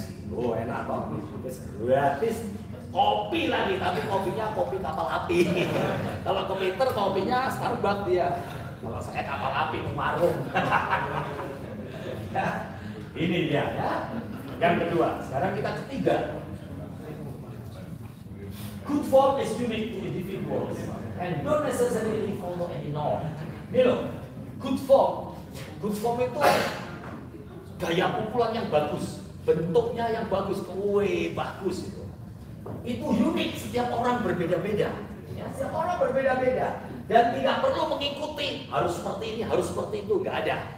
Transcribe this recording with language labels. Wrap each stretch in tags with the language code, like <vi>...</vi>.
<id>Oh enak toh, gratis. Kopi lagi, tapi kopinya kopi kapal api. Kalau komputer kopinya Starbucks dia. Kalau saya kapal api warung. Ini dia ya. Yang kedua, sekarang kita ketiga.</id> <en>Good form is unique to individuals and don't necessarily follow any norm.</en> <id>Ini loh, good form itu gaya pukulan yang bagus, bentuknya yang bagus, bagus itu. Itu unik, setiap orang berbeda-beda. Ya, setiap orang berbeda-beda dan tidak perlu mengikuti harus seperti ini, harus seperti itu, nggak ada.</id>